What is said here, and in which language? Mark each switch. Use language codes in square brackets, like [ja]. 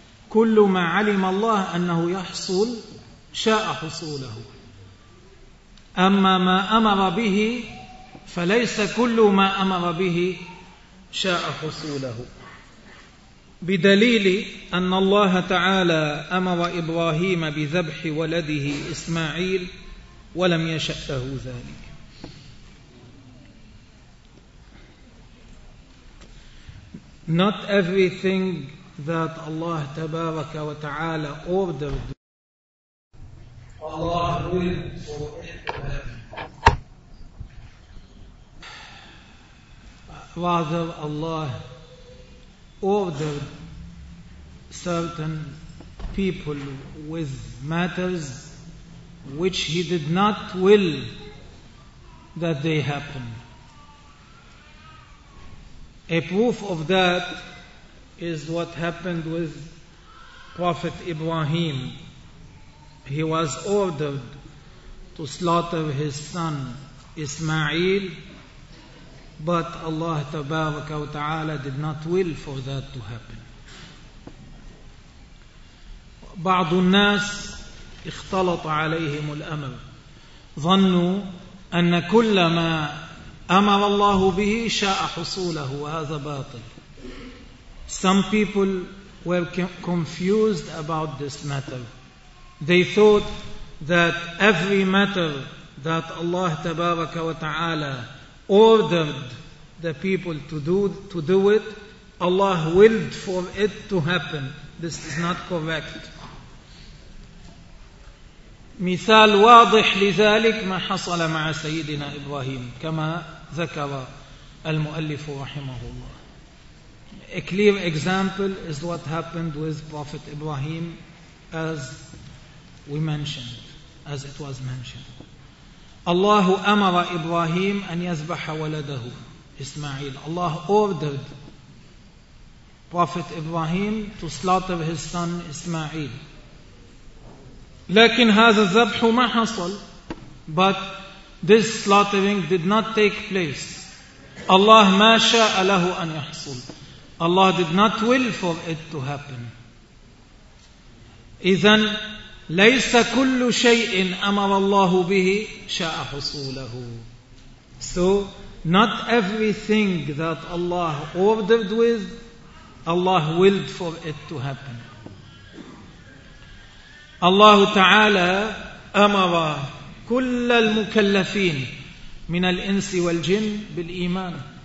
[ar] كل ما علم الله أنه يحصل شاء حصوله, أما ما أمر به فليس كل ما أمر به شاء حصوله. بدليل أن الله تعالى أمر إبراهيم بذبح ولده إسماعيل ولم يشأ له ذلك. [en] Not everything that Allah [ar] تبارك وتعالى [en] ordered, Allah will for it to happen. Rather, Allah ordered certain people with matters which he did not will that they happen. A proof of that is what happened with Prophet Ibrahim. He was ordered to slaughter his son Ismail, but Allah [ar] Tabaraka wa Ta'ala [en] did not will for that to happen. [ar] بعض الناس اختلط عليهم الأمر, ظنوا أن كل ما أمر الله به شاء حصوله, وهذا باطل. [en] Some people were confused about this matter. They thought that every matter that Allah [ar] تبارك وتعالى [en] ordered the people to do it, Allah willed for it to happen. This is not correct. [ar] مثال واضح لذلك ما حصل مع سيدنا إبراهيم كما ذكر المؤلف رحمه الله. [en] A clear example is what happened with Prophet Ibrahim as it was mentioned. [ar] الله أمر إبراهيم أن يذبح ولده إسماعيل. [en] Allah ordered Prophet Ibrahim to slaughter his son Ismail. [ar] لكن هذا الذبح ما حصل, [en] but this slaughtering did not take place. [ar] Allah ما شاء له أن يحصل. [en] Allah did not will for it to happen. [ar] إذن ليس كل شيء أمر الله به شاء حصوله. [en] So not everything that Allah ordered with, Allah willed for it to happen. [ar] الله تعالى أمر كل المكلفين من الإنس والجن بالإيمان.